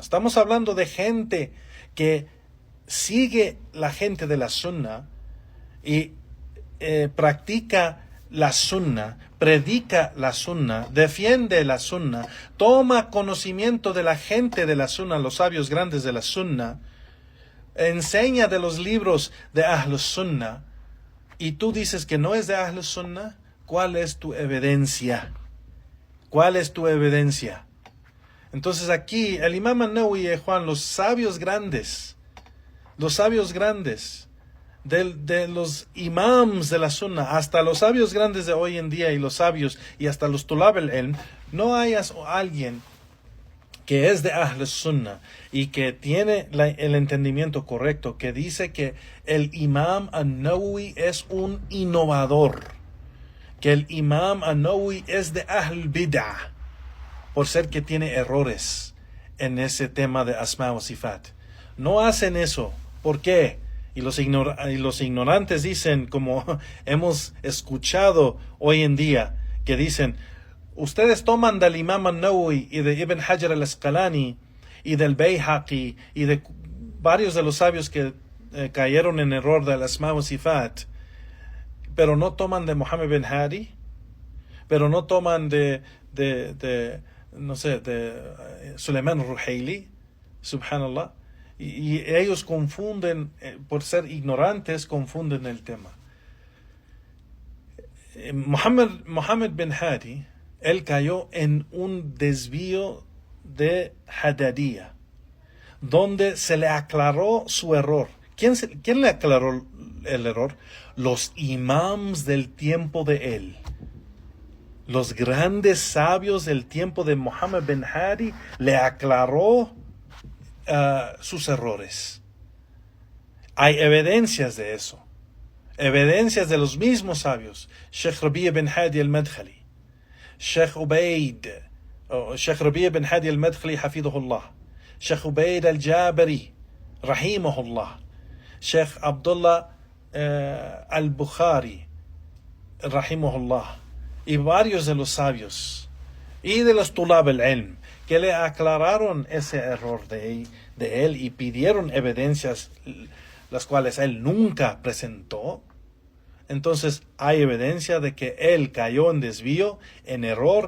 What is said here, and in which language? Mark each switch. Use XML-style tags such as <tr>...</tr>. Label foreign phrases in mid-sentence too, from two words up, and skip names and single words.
<es>Estamos hablando de gente que sigue la gente de la Sunnah y practica la Sunnah, predica la Sunnah, defiende la Sunnah, toma conocimiento de la gente de la Sunnah, los sabios grandes de la Sunnah, enseña de los libros de</es> <ar>أهل السنة,</ar> <es>y tú dices que no es de</es> <ar>أهل السنة.</ar> <es>¿Cuál es tu evidencia? ¿Cuál es tu evidencia? Entonces aquí el Imam an-Nawawi y Juan, los sabios grandes de los imams de la Sunnah, hasta los sabios grandes de hoy en día y los sabios y hasta los</es> <ar>طلاب العلم,</ar> <es>no hayas alguien que es de</es> <ar>أهل السنة</ar> <es>y que tiene el entendimiento correcto, que dice que el Imam an-Nawawi es un innovador, que el Imam an-Nawawi es de</es> <ar>أهل البدعة,</ar> <es>por ser que tiene errores en ese tema de</es> <ar>أسماء وصفات.</ar> <es>No hacen eso. ¿Por qué? Y los ignorantes dicen, como hemos escuchado hoy en día, que dicen, ustedes toman del Imam an-Nawawi y de Ibn Hajar al-Asqalani y del Bayhaqi y de varios de los sabios que cayeron en error del</es> <ar>أسماء وصفات,</ar> <es>pero no toman de Muhammad bin Hadi, pero no toman de Sulaiman al-Ruhaili, subhanallah, y ellos confunden, por ser ignorantes, confunden el tema. Muhammad bin Hadi, él cayó en un desvío de Hadadiyya, donde se le aclaró su error. ¿Quién le aclaró el error? Los imams del tiempo de él. Los grandes sabios del tiempo de Muhammad bin Hadi le aclaró sus errores. Hay evidencias de eso. Evidencias de los mismos sabios. Sheikh Rabi' bin Hadi al-Madkhali, Sheikh Rabi' bin Hadi al-Madkhali hafidhahullah, Sheikh Ubaid al-Jabari rahimahullah, Sheikh Abdullah al-Bukhari rahimahullah, y varios de los sabios y de los</es> <ar>طلاب العلم</ar> <es>que le aclararon ese error de él y pidieron evidencias las cuales él nunca presentó. Entonces hay evidencia de que él cayó en desvío, en error.</es>